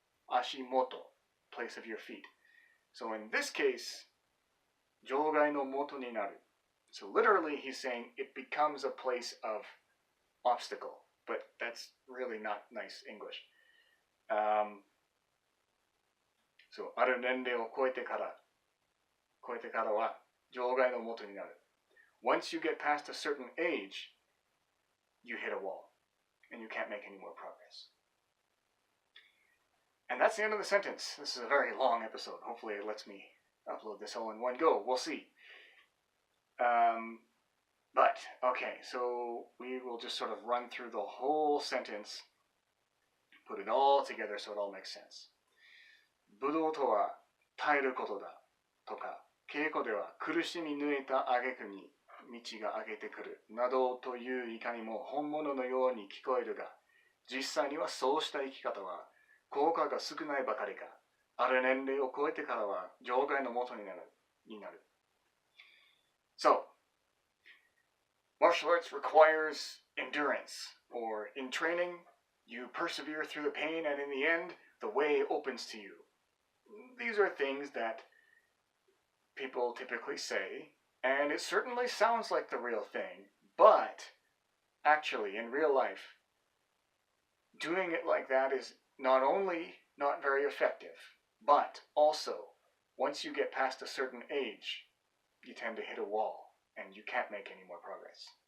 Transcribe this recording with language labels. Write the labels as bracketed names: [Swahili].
[English] Ashimoto, place of your feet. So in this case, [Japanese] 場外の元になる. [English] So literally he's saying it becomes a place of obstacle. But that's really not nice English. [Japanese] So ある年齢を超えてからは場外の元になる. [English] Once you get past a certain age, you hit a wall and you can't make any more progress. And that's the end of the sentence. This is a very long episode. Hopefully it lets me upload this all in one go. We'll see. But, okay, so we will just sort of run through the whole sentence, put it all together so it all makes sense. [Japanese] 武道とは耐えることだとか、稽古では苦しみ抜いた挙句に道が上げてくるなどといういかにも本物のように聞こえるが、実際にはそうした生き方は効果が少ないばかりか、ある年齢を超えてからは場外の元になる。 [English] So, martial arts requires endurance, or in training, you persevere through the pain and in the end, the way opens to you. These are things that people typically say, and it certainly sounds like the real thing, but actually, in real life, doing it like that is not only not very effective, but also, once you get past a certain age, you tend to hit a wall, and you can't make any more progress.